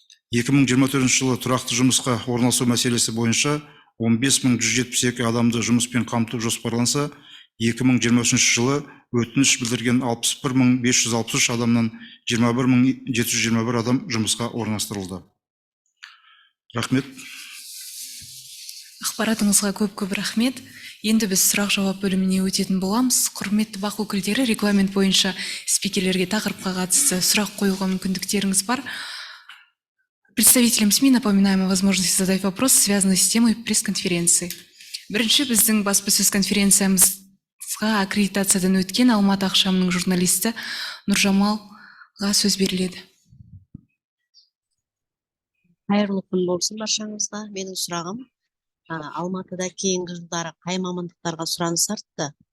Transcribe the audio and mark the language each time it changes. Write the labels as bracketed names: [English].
[Kazakh] 2024 жылы тұрақты жұмысқа орналасу мәселесі бойынша 15172 адамды жұмыспен қамту жоспарланса, 2023 жылы өтініш білдірген 61563 адамнан 21721 адам жұмысқа орналастырылды. Рахмет. Ақпаратыңызға көп рахмет. Енді біз сұрақ-жауап бөліміне өтетін боламыз. Құрметті бақ өкілдері, регламент бойынша спикерлерге тақырыпқа қатысты сұрақ қоюға мүмкіндіктеріңіз бар. [Russian] Представителям СМИ напоминаем о возможности задать вопросы, связанные с темой пресс-конференции. [Kazakh] Бірінші біздің баспасөз конференциямызға аккредитациядан өткен Алматы ақшамының журналисті Нұржамалға сөз беріледі. Қайырлы күн болсын баршаңызға. Менің сұрағым, Алматыда кейінгі жылдары қай мамандықтарға сұраныс артты?